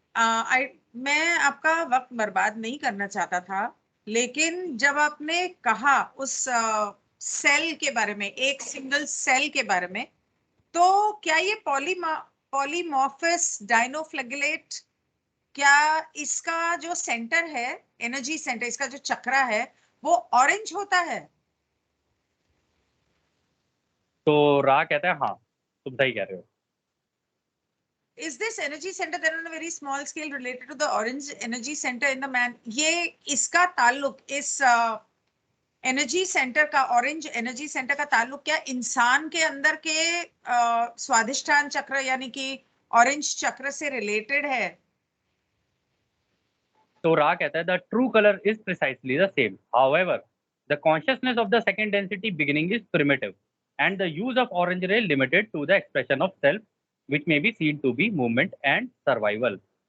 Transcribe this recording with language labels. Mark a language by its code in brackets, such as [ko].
[hi] आई मैं आपका वक्त बर्बाद नहीं करना चाहता था, लेकिन जब आपने कहा उस सेल के बारे में, एक सिंगल सेल के बारे में, तो क्या ये पॉलीमॉर्फस डाइनोफ्लैगेलेट, क्या इसका जो सेंटर है, एनर्जी सेंटर, इसका जो चक्रा है, वो ऑरेंज होता है? तो रा कहता है हाँ तुम सही कह रहे हो। [en] Is this energy center then on a very small scale related to the orange energy center in the man? [hi] ये इसका ताल्लुक इस एनर्जी सेंटर का, ऑरेंज एनर्जी सेंटर का ताल्लुक क्या इंसान के अंदर के स्वाधिष्ठान चक्र यानी कि ऑरेंज चक्र से रिलेटेड है? तो रा कहता है [en] The true colour is precisely the same, however the consciousness of the second density beginning is primitive and the use of orange ray limited to the expression of self which may be seen to be movement and survival.